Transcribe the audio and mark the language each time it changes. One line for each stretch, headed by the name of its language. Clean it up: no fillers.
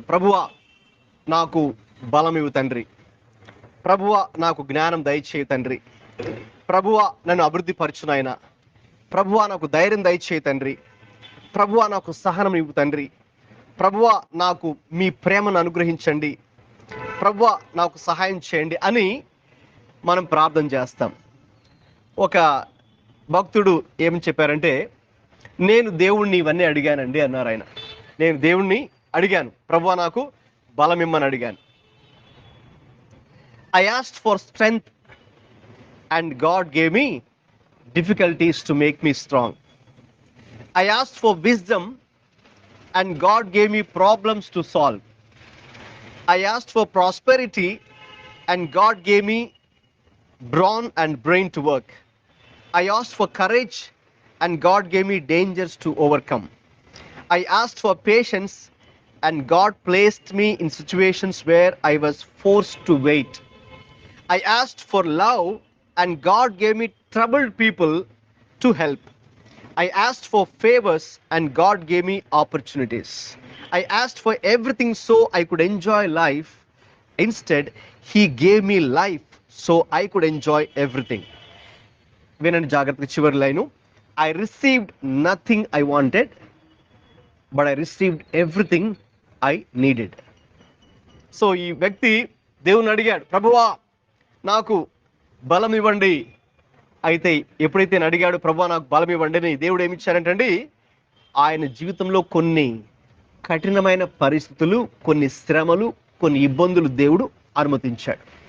Telugu: ప్రభువా నాకు బలం ఇవ్వు తండ్రి, ప్రభువా నాకు జ్ఞానం దయచేయి తండ్రి, ప్రభువా నన్ను అభివృద్ధి పరచు నాయనా, ప్రభువా నాకు ధైర్యం దయచేయి తండ్రి, ప్రభువా నాకు సహనం ఇవ్వు తండ్రి, ప్రభువా నాకు మీ ప్రేమను అనుగ్రహించండి, ప్రభువా నాకు సహాయం చేయండి అని మనం ప్రార్థన చేస్తాం. ఒక భక్తుడు ఏమని చెప్పారంటే, నేను దేవుణ్ణి ఇవన్నీ అడిగానండి అన్నారు ఆయన. నేను దేవుణ్ణి అడిగాను, ప్రభువా నాకు బలం ఇమ్మని అడిగాను.
English: I asked for strength and God gave me difficulties to make me strong. I asked for wisdom and God gave me problems to solve. I asked for prosperity and God gave me brawn and brain to work. I asked for courage and God gave me dangers to overcome. I asked for patience and God placed me in situations where I was forced to wait. I asked for love and God gave me troubled people to help. I asked for favors and God gave me opportunities. I asked for everything so I could enjoy life. Instead, He gave me life so I could enjoy everything.
Telugu: వినండి జాగ్రత్తగా చివరి line.
English: I received nothing I wanted, but I received everything I needed.
Telugu: So ఈ వ్యక్తి దేవుని అడిగాడు, ప్రభువా నాకు బలం ఇవ్వండి. అయితే ఎప్పుడైతే నేను అడిగాడు ప్రభువా నాకు బలం ఇవ్వండి అని, దేవుడు ఏమి ఇచ్చారంటండి, ఆయన జీవితంలో కొన్ని కఠినమైన పరిస్థితులు, కొన్ని శ్రమలు, కొన్ని ఇబ్బందులు దేవుడు అనుమతించాడు.